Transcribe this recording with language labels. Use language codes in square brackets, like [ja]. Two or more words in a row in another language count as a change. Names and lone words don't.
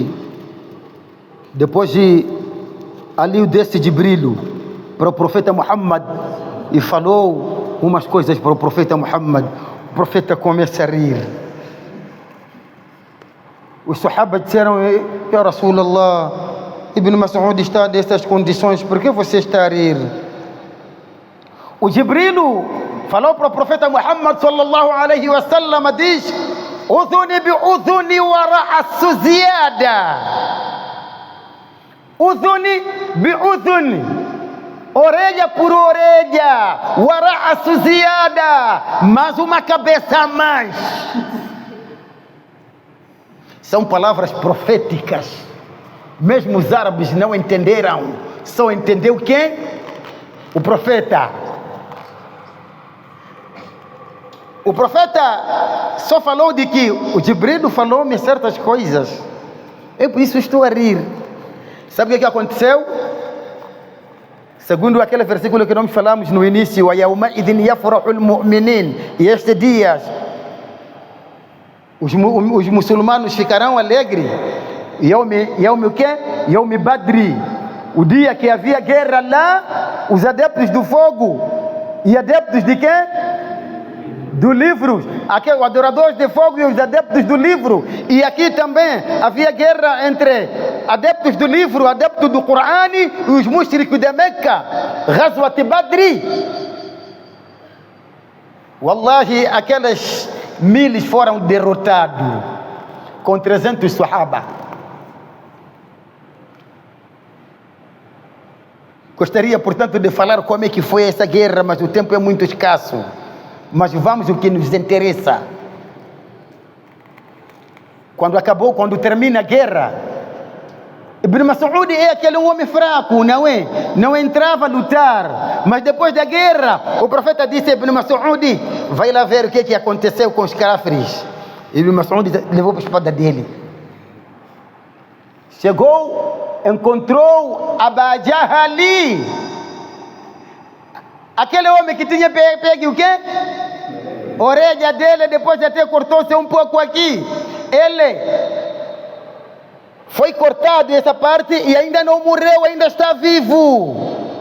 [pt] Depois ali desce de brilho para o profeta Muhammad e falou umas coisas para o profeta Muhammad. O profeta começa a rir. Os sahabas disseram: [ar] يا رسول الله, [pt] Ibn Mas'ud está nessas condições, por que você está a rir? O Jibril falou para o profeta Muhammad [ar] صلى الله عليه وسلم, [pt] diz: [ar] أذني بأذني ورأس زيادة. أذني بأذني, [pt] orelha por orelha, [ar] ورأس زيادة, [pt] mas uma cabeça a mais. São palavras proféticas. Mesmo os árabes não entenderam, só entendeu quem? O profeta. O profeta só falou de que o Jibril falou-me certas coisas. Eu por isso estou a rir. Sabe o que aconteceu? Segundo aquele versículo que nós falamos no início: [ar] وَيَوْمَئِذٍ يَفْرَحُ الْمُؤْمِنِينَ. [pt] E estes dias os muçulmanos ficarão alegres. Yaum o quê? [ar] يوم بدر. [pt] O dia que havia guerra lá, os adeptos do fogo e adeptos de quê? Do livro. Aqui os adoradores de fogo e os adeptos do livro. E aqui também havia guerra entre adeptos do livro, adeptos do Corão e os mushricos de Meca. [ar] غزوة بدر. Wallahi, [pt] aqueles 1000 foram derrotados com 300 sahaba. Gostaria, portanto, de falar como é que foi essa guerra, mas o tempo é muito escasso. Mas vamos ao que nos interessa. Quando termina a guerra, Ibn Mas'ud é aquele homem fraco, não é? Não entrava a lutar. Mas depois da guerra, o profeta disse a Ibn Mas'ud: vai lá ver o que aconteceu com os cáfires. Ibn Mas'ud levou a espada dele. Chegou, encontrou Abu Jahl, aquele homem que tinha pego o quê? Orelha dele, depois até cortou-se um pouco aqui. Ele foi cortado essa parte e ainda não morreu, ainda está vivo.